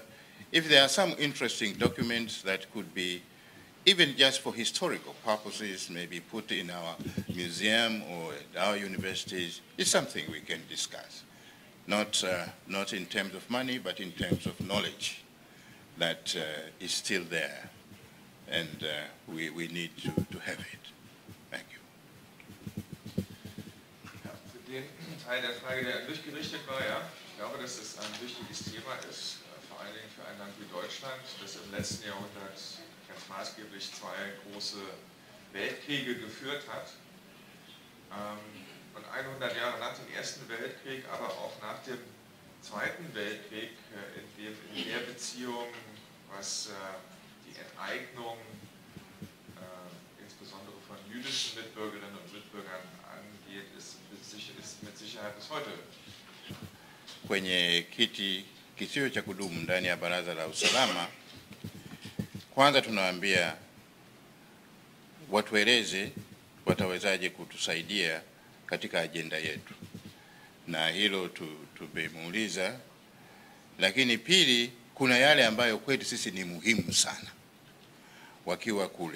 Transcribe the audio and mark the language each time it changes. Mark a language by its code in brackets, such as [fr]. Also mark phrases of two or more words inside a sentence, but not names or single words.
[en] If there are some interesting documents that could be, even just for historical purposes, maybe put in our museum or at our universities, it's something we can discuss. Not in terms of money, but in terms of knowledge that is still there. And we need to have it. Thank you. [de] Ja, für den Teil der Frage, der an mich gerichtet war, ja, ich glaube, dass es ein wichtiges Thema ist, vor allen Dingen für ein Land wie Deutschland, das im letzten Jahrhundert ganz maßgeblich 2 große Weltkriege geführt hat. Und 100 Jahre nach dem Ersten Weltkrieg, aber auch nach dem Zweiten Weltkrieg, in der Beziehung, was die Enteignung insbesondere von jüdischen Mitbürgerinnen und Mitbürgern angeht, ist mit Sicherheit bis heute. [sw] Kwenye kisio cha kudumu ndani ya Baraza la Usalama, kwanza tunawaambia watueleze watawezaje kutusaidia katika ajenda yetu. Na hilo tumemuuliza, lakini pili, kuna yale ambayo kwetu sisi ni muhimu sana wakiwa kule.